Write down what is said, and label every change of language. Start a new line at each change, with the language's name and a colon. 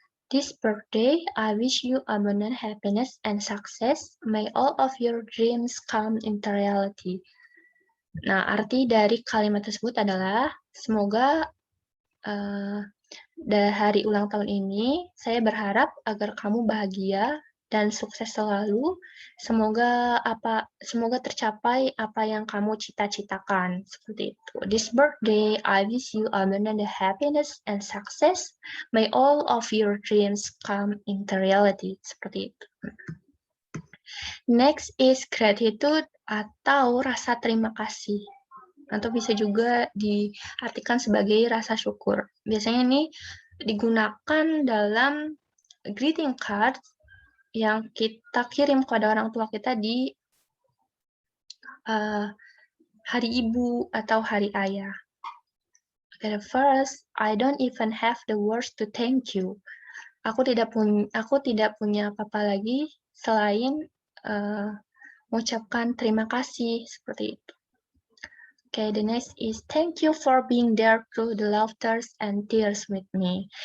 English: This birthday, I wish you abundant happiness and success. May all of your dreams come into reality.
Indonesian: Nah, arti dari kalimat tersebut adalah semoga hari ulang tahun ini, saya berharap agar kamu bahagia dan sukses selalu. Semoga tercapai apa yang kamu cita-citakan. Seperti itu.
English: This birthday, I wish you abundant happiness and success. May all of your dreams come into reality.
Indonesian: Seperti itu.
English: Next is gratitude
Indonesian: atau rasa terima kasih. Atau bisa juga diartikan sebagai rasa syukur. Biasanya ini digunakan dalam greeting card yang kita kirim kepada orang tua kita di hari ibu atau hari ayah.
English: Okay, first, I don't even have the words to thank you.
Indonesian: Aku tidak punya apa-apa lagi selain mengucapkan terima kasih seperti itu.
English: Okay, the next is thank you for being there through the laughter and tears with me.